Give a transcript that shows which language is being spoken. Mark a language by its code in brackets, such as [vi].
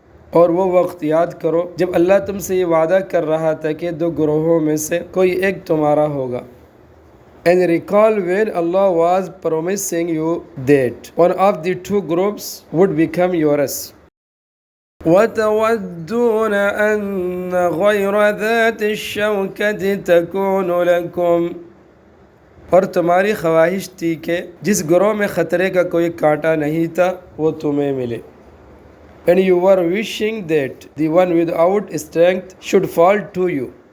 [ur] اور وہ وقت یاد کرو جب اللہ تم سے یہ وعدہ کر رہا تھا کہ دو گروہوں میں سے کوئی ایک تمہارا ہوگا. [en] And recall when Allah was promising you that one of the two groups would become yours. [ar] وَتَوَدُّونَ أَنَّ غَيْرَ ذَاتِ الشَّوْكَةِ تَكُونُ لَكُمْ. [ur] اور تمہاری خواہش تھی کہ جس گروہ میں خطرے کا کوئی کانٹا نہیں تھا وہ تمہیں ملے. [en] And you were wishing that the one without strength should fall to you.